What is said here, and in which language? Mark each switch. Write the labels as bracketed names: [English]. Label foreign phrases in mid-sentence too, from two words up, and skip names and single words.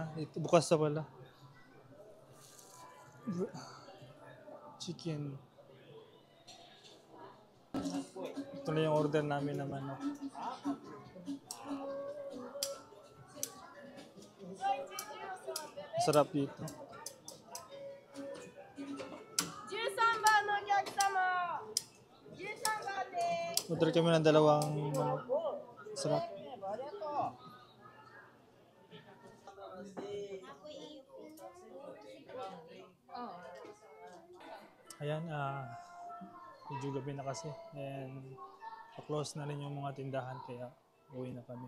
[Filipino] Ito, bukas na pala. Chicken. Ito na yung order namin na manok. Masarap dito. [Japanese] 13 番のお客様13番です。 [Filipino] Order kami ng dalawang manok. Sarap. Ayan, medyo gabi na kasi. And pa-close na rin yung mga tindahan kaya uwi na kami.